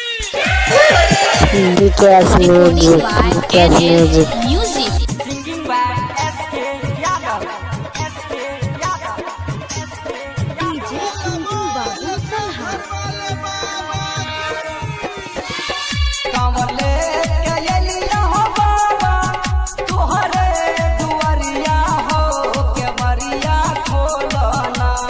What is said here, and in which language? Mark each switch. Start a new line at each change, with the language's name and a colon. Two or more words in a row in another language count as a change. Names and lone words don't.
English: BKS Music, BKS Music. Singing by SK Yadav. SK Yadav. DJ Kunku Babu Salha.
Bhojpuri: कांवले कयलिया हो बाबा तुहरे दुआरिया हो के बरिया खोलना।